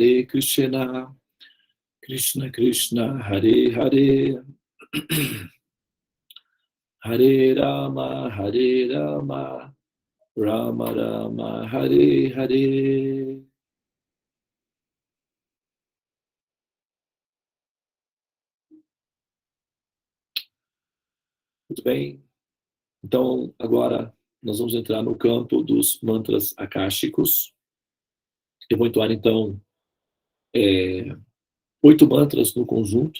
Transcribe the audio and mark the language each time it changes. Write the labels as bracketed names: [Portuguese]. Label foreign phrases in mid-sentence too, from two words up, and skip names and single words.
[Sanskrit] कृष्ण कृष्ण हरे हरे हरे राम राम राम हरे हरे. [Portuguese] Muito bem. Então, agora nós vamos entrar no campo dos mantras akáshicos. Eu vou entoar, então, 8 mantras no conjunto.